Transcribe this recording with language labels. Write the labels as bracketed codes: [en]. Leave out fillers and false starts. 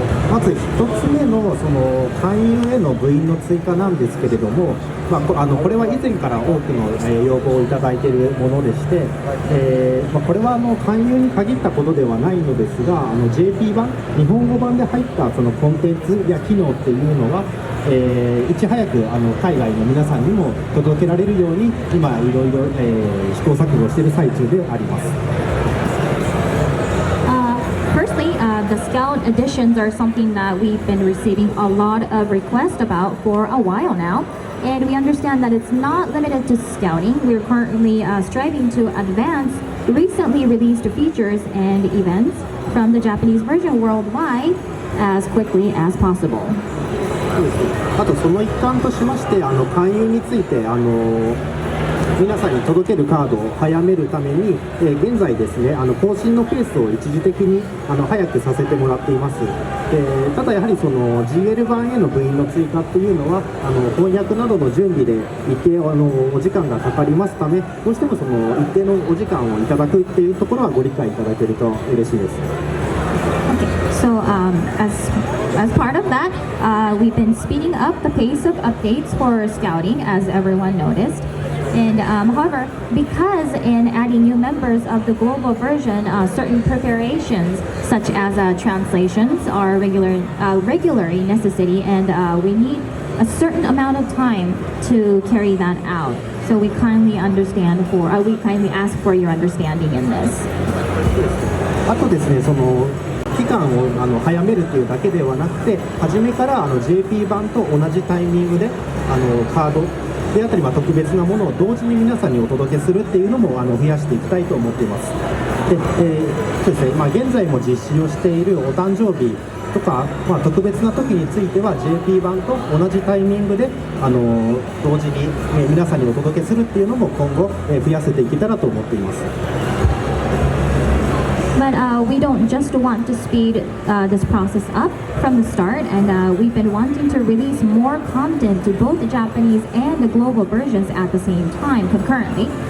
[ja] まず一つ目の勧誘への部員の追加なんですけれども、これは以前から多くの要望をいただいているものでして、これは勧誘に限ったことではないのですが、JP 版、日本語版で入ったコンテンツや機能っていうのは、いち早く海外の皆さんにも届けられるように今いろいろ試行錯誤している最中であります。 [en] Firstly, the Scout editions are something that we've been receiving a lot of requests about for a while now. And we understand that it's not limited to scouting. We're currently striving to advance recently released features and events from the Japanese version worldwide as quickly as possible. [ja] あとその一環としまして勧誘について皆さんに届けるカードを早めるために、現在ですね更新のペースを一時的に早くさせてもらっています。ただやはりGL 版への部員の追加っていうのは翻訳などの準備で一定お時間がかかりますため、どうしても一定のお時間をいただくっていうところはご理解いただけると嬉しいです。 [en] So as part of that, we've been speeding up the pace of updates for scouting, as everyone noticed. And however, because in adding new members of the global version, certain preparations such as translations are regularly necessary, and we need a certain amount of time to carry that out. So we kindly ask for your understanding in this. [ja] あとですね期間を早めるというだけではなくて、初めからJP 版と同じタイミングでカードであったり特別なものを同時に皆さんにお届けするっていうのも増やしていきたいと思っています。で、そうですね、現在も実施をしているお誕生日とか、特別な時については JP 版と同じタイミングで同時に、皆さんにお届けするっていうのも今後、増やせていけたらと思っています。 [en] But we don't just want to speed this process up from the start, and we've been wanting to release more content to both the Japanese and the global versions at the same time concurrently.